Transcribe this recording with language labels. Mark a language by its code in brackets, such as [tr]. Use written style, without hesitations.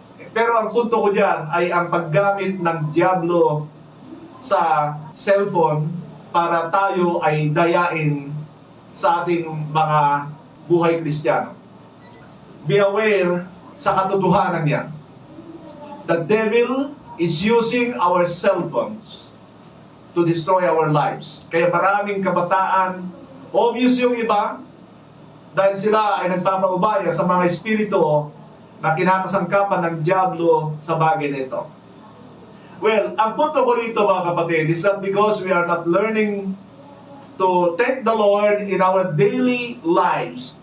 [tl] Pero ang punto ko dyan ay ang paggamit ng Diablo sa cellphone para tayo ay dayain sa ating mga buhay Kristiyano. [en] Be aware [tl] sa katotohanan niya. [en] The devil is using our cell phones to destroy our lives. [tl] Kaya maraming kabataan, obvious yung iba, dahil sila ay nagpapaubaya sa mga espiritu na kinakasangkapan ng Diablo sa bagay nito. [en] Well, [tl] ang punto ko rito, mga kapatid, [en] is that because we are not learning to thank the Lord in our daily lives.